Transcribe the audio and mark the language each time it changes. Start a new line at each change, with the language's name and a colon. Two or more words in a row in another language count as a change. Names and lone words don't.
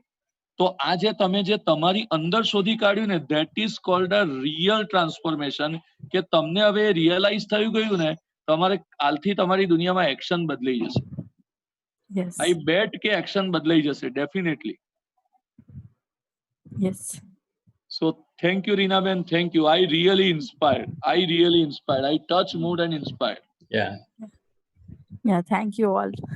Gujarati: તો આ જે તમે જે તમારી અંદર શોધી કાઢ્યું ને,
English: that is called a real transformation,
Gujarati: કે તમને હવે રિયલાઇઝ થયું ગયું ને તમારે કાલથી તમારી દુનિયામાં એક્શન બદલાઈ જશે.
English: I bet
Gujarati: કે એક્શન બદલાઈ જશે ડેફિનેટલી. યસ.
English: So thank you, Reenaben. Thank you. I really inspired. I touch, moved and inspired. Yeah, thank you all.